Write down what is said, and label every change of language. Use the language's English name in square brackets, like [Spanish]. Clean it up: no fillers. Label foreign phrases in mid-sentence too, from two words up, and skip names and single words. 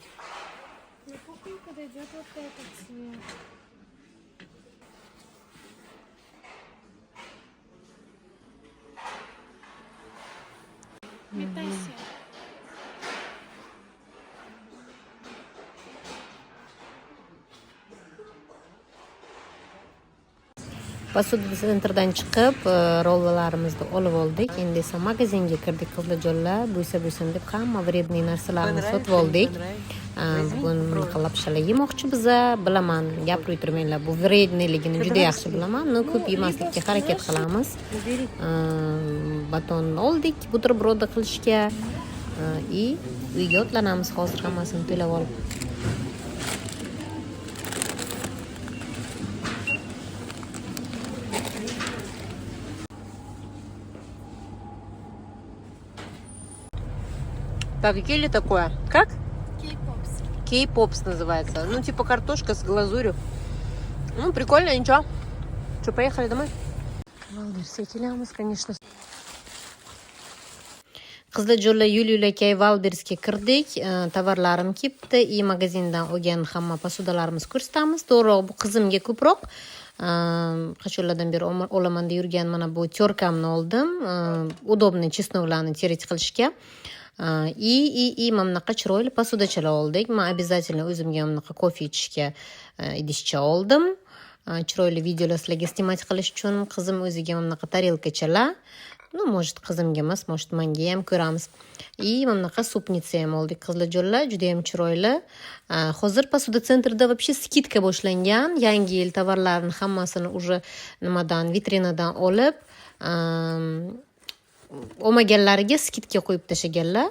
[Russian] На кухню подойдет вот этот цвет. Метайся. [Uzbek] Posuda sentrdan chiqib, rollarimizni olib oldik. Endi esa magazinga kirdik qizlarjonlar. Bo'lsa deb hamma vredniy narsalarni sotib oldik. Bugun bunaqa lapshalar yemoqchi biza. Bilaman, gapirib turmanglar. Bu vredniyligini juda yaxshi bilaman. Ko'p yemaslikka harakat qilamiz. Baton oldik, buterbrod qilishga. Uyga otlanamiz hozir hammasini to'lab olib. [Russian] Так, ли такое? Как? Кей-попс. Кей-попс называется. Ну, типа картошка с глазурью. Ну, прикольно, ничего. Что, поехали домой? [Uzbek] Валберсga kelamiz, конечно. Qizlarjonlar, yo'l-yo'lakay Valbersga kirdik. Tovarlarim ketdi. Magazindan olgan hamma posudalarimiz ko'rsatamiz. To'g'ri, bu qizimga ko'proq. Qachonlardan beri olaman deb yurgan mana bu terkamni oldim. Удобный chesnovlarni terit qilishga. Mana bunaqa chiroyli posudachalar oldik. Men обязательно o'zimga bunaqa kofe ichishga idishcha oldim. Chiroyli videolar sizlarga snimat qilish uchun qizim o'ziga mana bunaqa tarelkachalar. [Russian] Ну, может, [Uzbek] qizimga emas, может, menga ham ko'ramiz. Mana bunaqa supnitsa ham oldik qizlarjonlar, juda ham chiroyli. Hozir posuda sentrda вообще skidka boshlangan. Yangi yil tovarlarini hammasini уже vitrinadan olib, olmaganlariga skidka qo'yib tashlaganlar.